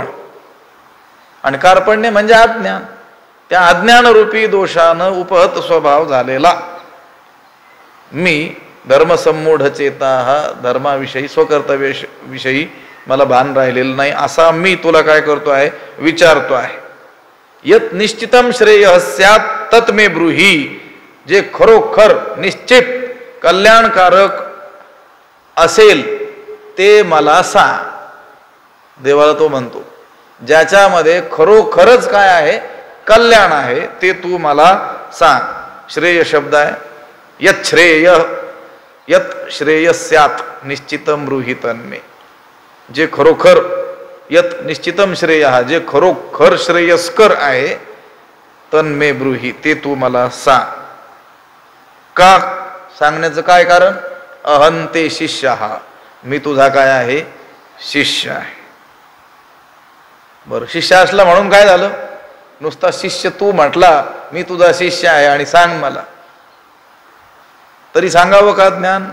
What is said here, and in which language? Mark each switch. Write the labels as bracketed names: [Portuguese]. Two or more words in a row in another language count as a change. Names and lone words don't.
[Marathi] आणि कार्पण्य म्हणजे अज्ञान. त्या अज्ञानरूपी दोषानं उपहत स्वभाव झालेला मी धर्मसम्मूढ चेता धर्माविषयी स्वकर्तव्याविषयी मला भान राहिलेलं नाही, असा मी तुला काय करतो आहे, विचारतो आहे. [Sanskrit] यत निश्चितम श्रेय स्यात् तत् मे ब्रूहि. [Marathi] जे खरोखर निश्चित कल्याणकारक असेल ते मला सांग. देवाला तो म्हणतो ज्याच्यामध्ये खरोखरच काय आहे, कल्याण आहे, ते तू मला सांग. श्रेय शब्द आहे. [Sanskrit] यत श्रेयस्यात निश्चितम ब्रूहि तन्मे. [Marathi] जे खरोखर, [Sanskrit] यत निश्चितम श्रेय, [Marathi] जे खरोखर श्रेयस्कर आहे, [Sanskrit] तन्मे ब्रूहि, [Marathi] ते तू मला सांग. का सांगण्याचं काय कारण? [Sanskrit] अहंते शिष्य, [Marathi] मी तुझा काय आहे, शिष्य आहे. बरं, शिष्य असला म्हणून काय झालं? नुसता शिष्य तू म्हटला, मी तुझा शिष्य आहे आणि सांग मला, तरी सांगावं का ज्ञान?